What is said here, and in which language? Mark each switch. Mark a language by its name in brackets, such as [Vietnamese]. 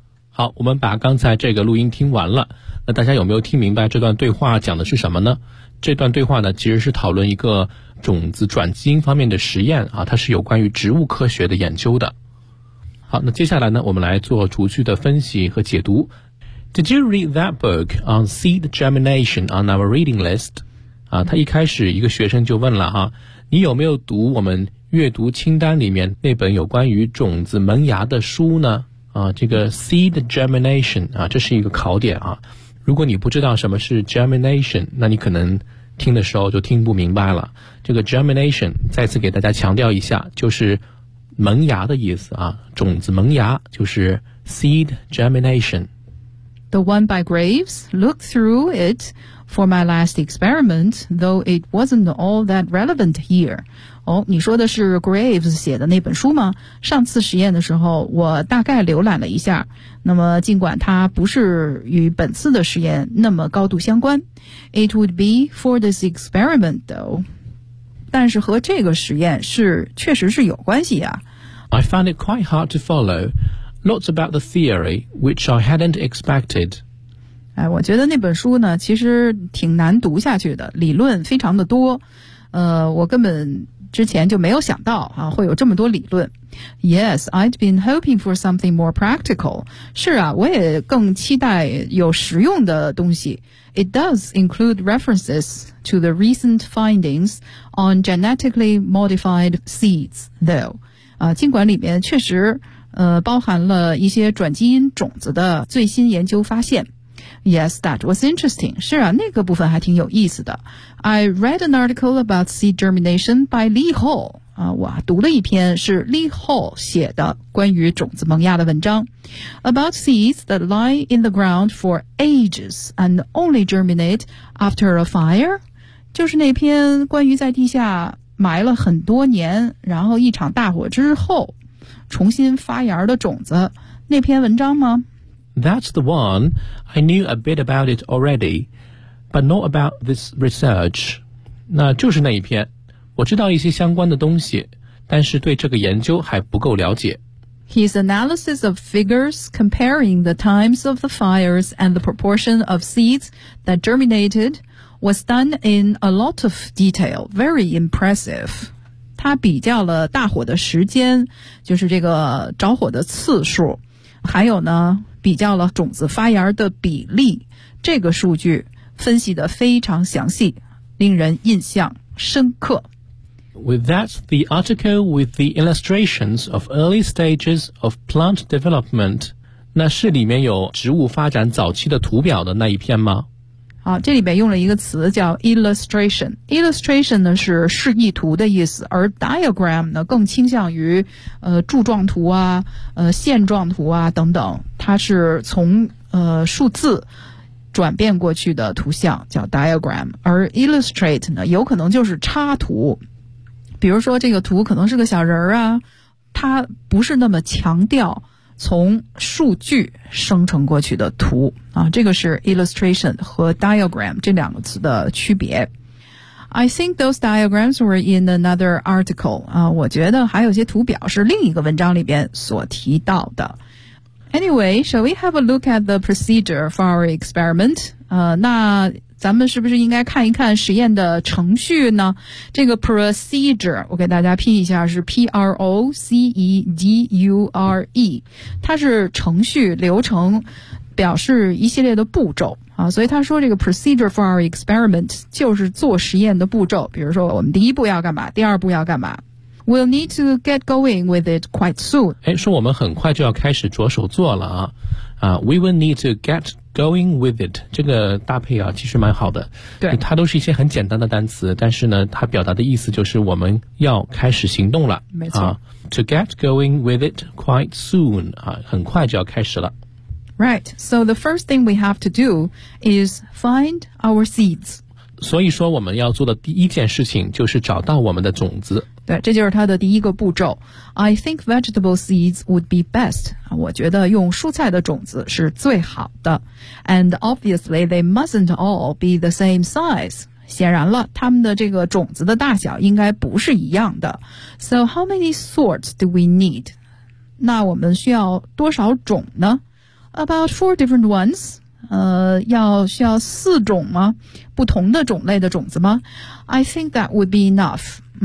[Chinese] 好，我们把刚才这个录音听完了。那大家有没有听明白这段对话讲的是什么呢？这段对话呢，其实是讨论一个种子转基因方面的实验啊，它是有关于植物科学的研究的。好，那接下来呢，我们来做逐句的分析和解读。 [English] Did you read that book on seed germination on our reading list？ [Chinese] 啊，他一开始一个学生就问了哈，你有没有读我们阅读清单里面那本有关于种子萌芽的书呢？啊，这个 seed germination 啊，这是一个考点啊。如果你不知道什么是 germination， 那你可能听的时候就听不明白了。这个 germination 再次给大家强调一下，就是萌芽的意思啊，种子萌芽就是 seed germination。 [English] The one by Graves looked through it for my last experiment, though it wasn't all that relevant here. [Chinese] 哦，你说的是 Graves 写的那本书吗？上次实验的时候，我大概浏览了一下。那么尽管它不是与本次的实验那么高度相关， [English] It would be for this experiment, though. [Chinese] 但是和这个实验是确实是有关系啊。 [English] I found it quite hard to follow. Lots about the theory, which I hadn't expected. [Chinese] 哎，我觉得那本书呢，其实挺难读下去的，理论非常的多。我根本之前就没有想到啊，会有这么多理论。 [English] Yes, I'd been hoping for something more practical. [Chinese] 是啊，我也更期待有实用的东西。 [English] It does include references to the recent findings on genetically modified seeds, though. [Chinese] 啊，尽管里面确实包含了一些转基因种子的最新研究发现。 [English] Yes, that was interesting. [Chinese] 是啊，那个部分还挺有意思的。 [English] I read an article about seed germination by Lee Hall. [Chinese] 我读了一篇是 Lee Hall 写的关于种子萌芽的文章。 [English] About seeds that lie in the ground for ages and only germinate after a fire. [Chinese] 就是那篇关于在地下埋了很多年，然后一场大火之后重新发芽的种子，那篇文章吗？ [English] That's the one. I knew a bit about it already, but not about this research. [Chinese] 那就是那一篇，我知道一些相关的东西，但是对这个研究还不够了解。 [English] His analysis of figures comparing the times of the fires and the proportion of seeds that germinated was done in a lot of detail. Very impressive. [Chinese] 他比较了大火的时间，就是这个着火的次数，还有呢，比较了种子发芽的比例，这个数据分析得非常详细，令人印象深刻。 [English] With that, the article with the illustrations of early stages of plant development. [Chinese] 那是里面有植物发展早期的图表的那一篇吗？好，这里边用了一个词叫 illustration。illustration 呢是示意图的意思，而 diagram 呢更倾向于柱状图啊，线状图啊等等，它是从数字转变过去的图像叫 diagram。而 illustrate 呢有可能就是插图，比如说这个图可能是个小人啊，它不是那么强调从数据生成过去的图啊，这个是 illustration 和 diagram 这两个词的区别。 [English] I think those diagrams were in another article [Chinese] 啊，我觉得还有些图表是另一个文章里边所提到的。 [English] Anyway, shall we have a look at the procedure for our experiment? [Chinese] 那咱们是不是应该看一看实验的程序呢？这个 procedure 我给大家拼一下，是 P-R-O-C-E-D-U-R-E， 它是程序流程，表示一系列的步骤啊。所以他说这个 procedure for our experiment 就是做实验的步骤，比如说我们第一步要干嘛，第二步要干嘛。 [English] We'll need to get going with it quite soon. [Chinese] 诶，说我们很快就要开始着手做了啊。 [English] We will need to get going with it. [Chinese] 这个搭配啊其实蛮好的。对。它都是一些很简单的单词，但是呢它表达的意思就是我们要开始行动了。没错。 [English] To get going with it quite soon. [Chinese] 啊，很快就要开始了。 [English] Right. So the first thing we have to do is find our seeds. [Chinese] 所以说我们要做的第一件事情就是找到我们的种子。对，这就是它的第一个步骤。 [English] I think vegetable seeds would be best. [Chinese] 我觉得用蔬菜的种子是最好的。 [English] And obviously they mustn't all be the same size. [Chinese] 显然了它们的这个种子的大小应该不是一样的。 [English] So how many sorts do we need? [Chinese] 那我们需要多少种呢？ [English] About 4 different ones. [Chinese] 要需要四种吗？不同的种类的种子吗？ [English] I think that would be enough.